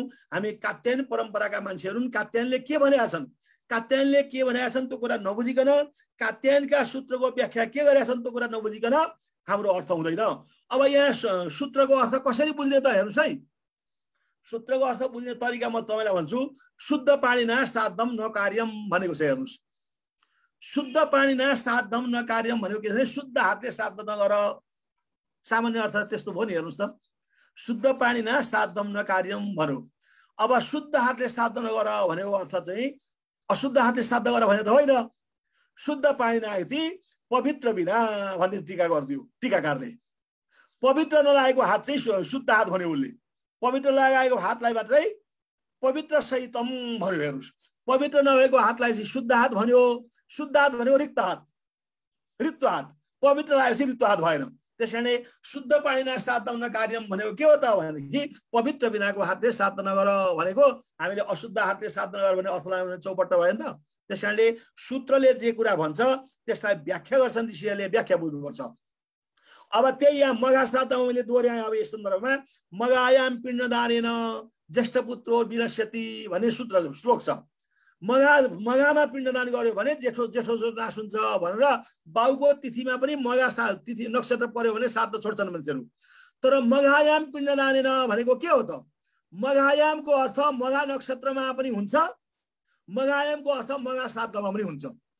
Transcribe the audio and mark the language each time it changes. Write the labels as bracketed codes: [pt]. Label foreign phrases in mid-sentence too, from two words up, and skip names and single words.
[ne] हामी कात्यायन परम्पराका मान्छेहरू कात्यायनले के भनेका छन्, कात्यायनले के भनेका छन् त्यो कुरा नबुझिकन, कात्यायनका सूत्रको व्याख्या के गरेका छन् त्यो कुरा नबुझिकन हाम्रो अर्थ हुँदैन। अब यहाँ सूत्रको अर्थ कसरी बुझ्ने त? हेर्नुहोस् है, सूत्रको अर्थ बुझ्ने तरिका म तपाईँलाई भन्छु। [sa] शुद्ध पाणिना श्राद्धम न कार्यम [ne] भनेको छ। हेर्नुहोस्, [sa] शुद्ध पाणिना श्राद्धम न कार्यम [ne] भनेको के भने शुद्ध हातले श्राद्ध नगर, सामान्य अर्थ त्यस्तो भयो नि। हेर्नुहोस् त, [sa] शुद्ध पाणिना श्राद्धम न कार्यम [ne] भन्यो। अब शुद्ध हातले श्राद्ध नगर भनेको अर्थ चाहिँ अशुद्ध हातले श्राद्ध गर भने त होइन, [sa] शुद्ध पाणिना [ne] यति पवित्र बिना भन्ने टीका गरिदियो टीकाकारले। पवित्र नलागेको हात चाहिँ शुद्ध हात भन्यो उसले, पवित्र लगाएको हातलाई मात्रै [sa] पवित्र सहितम [ne] भन्यो। हेर्नुहोस्, पवित्र नभएको हातलाई चाहिँ शुद्ध हात भन्यो, शुद्ध हात भनेको रिक्त हात, रिक्त हात, पवित्र लागेपछि रिक्त हात भएन। त्यसकारणले [sa] शुद्ध पाणिना श्राद्धम न कार्यम [ne] भनेको के हो त भनेदेखि पवित्र बिनाको हातले श्राद्ध नगर भनेको हामीले अशुद्ध हातले श्राद्ध नगर भने अर्थ लगाउने चौपट्ट भयो नि त। त्यसकारणले सूत्रले जे कुरा भन्छ त्यसलाई व्याख्या गर्छन् ऋषिहरूले, व्याख्या बुझ्नुपर्छ। अब त्यही यहाँ मघा श्राद्धमा मैले दोहोऱ्याएँ। अब यस सन्दर्भमा [sa] मघायाम पिण्डदानेन ज्येष्ठ पुत्रो विनश्यति [ne] भन्ने सूत्र श्लोक छ। मघामा पिण्डदान गर्यो भने जेठो नाश हुन्छ भनेर बाउको तिथिमा पनि मघा तिथि नक्षत्र पर्यो भने श्राद्ध छोड्छन् मान्छेहरू। तर [sa] मघायाम पिण्डदानेन [ne] भनेको के हो त? मघायामको अर्थ मघा नक्षत्रमा पनि हुन्छ, मघायामको अर्थ मघा श्राद्धमा पनि हुन्छ।